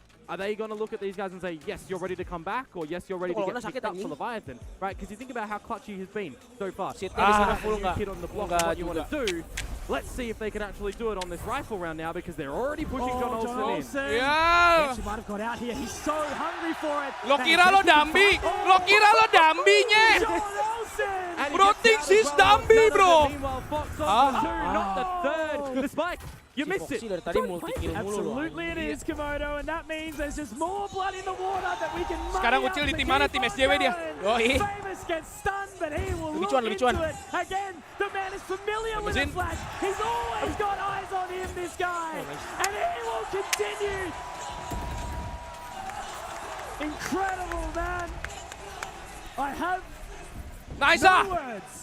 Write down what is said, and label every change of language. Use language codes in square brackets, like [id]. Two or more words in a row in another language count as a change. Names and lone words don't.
[en] Are they going to look at these guys and say, yes, you're ready to come back, or yes, you're ready to get picked up for Leviathan, right? Because you think about how clutch he has been so far. New kid on the block, what you want to do. Let's see if they can actually do it on this rifle round now because they're already pushing John Olsen in. Yeah! He might have got out here. He's so hungry for it. [id] Lo kira lo Dambi? Lo kira lo Dambi-nya? [en] Bro thinks he's Dambi, bro! Meanwhile, Fox on the 2, not the third. The spike. You missed it. Absolutely it is, Komodo, and that means there's just more blood in the water that we can [id] Sekarang Ucil di tim mana? Tim SJW dia. Yoi. [en] Famous gets stunned, but he will look into it. Again, the man is familiar with the flash. He's always got eyes on him, this guy. And he will continue. Incredible, man. I have no words.